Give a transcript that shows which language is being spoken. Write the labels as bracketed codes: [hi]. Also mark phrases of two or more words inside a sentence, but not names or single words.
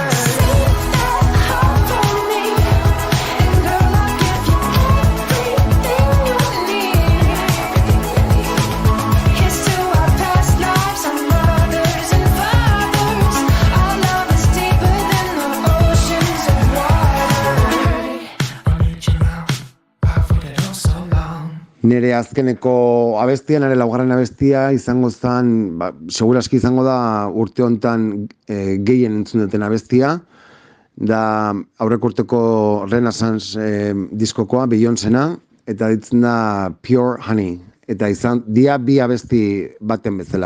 [en] Save that heart for me, and girl, I'll give you everything you need. Here's to our past lives, our mothers and fathers. Our love is deeper than the oceans of water. I need you now, I've waited oh so long. [eu] Nire azkeneko abestia, nire laugarren abestia izango zen, seguraski izango da urte hontan gehien entzun duten abestia, da aurreko urteko Renaissance diskokoa, Beyoncéna, eta ditzen da Pure Honey, eta izan dia bi abesti baten bezala.